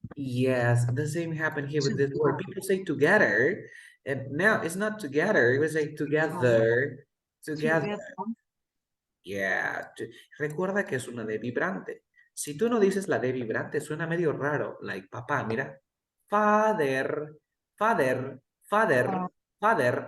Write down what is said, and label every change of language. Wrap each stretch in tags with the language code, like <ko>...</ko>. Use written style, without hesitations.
<en>Yes, the same happened here with this word. People say together, and now it's not together. It was like together. Together. Yeah.</en> <es>Recuerda que es una D vibrante. Si tú no dices la D vibrante, suena medio raro. Like papá, mira.</es> <en>Father, father, father, father.</en>